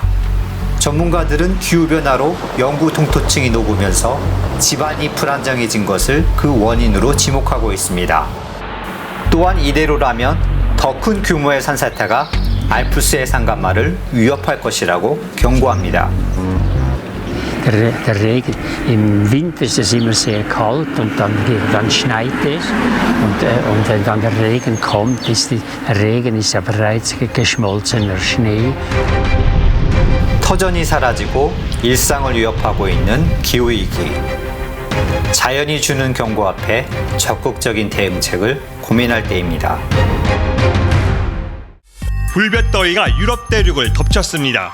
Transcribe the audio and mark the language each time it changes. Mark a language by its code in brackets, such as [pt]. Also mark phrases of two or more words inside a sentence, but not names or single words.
[ko] 전문가들은 기후변화로 영구 동토층이 녹으면서 집안이 불안정해진 것을 그 원인으로 지목하고 있습니다. 또한 이대로라면 더 큰 규모의 산사태가 알프스의 산간마를 위협할 것이라고 경고합니다. [de] Der Regen, im Winter ist es immer sehr kalt und dann schneit es und wenn dann der Regen kommt, der Regen ist ja bereits geschmolzener Schnee. [ko] 터전이 사라지고 일상을 위협하고 있는 기후위기. 자연이 주는 경고 앞에 적극적인 대응책을 고민할 때입니다. 불볕더위가 유럽 대륙을 덮쳤습니다.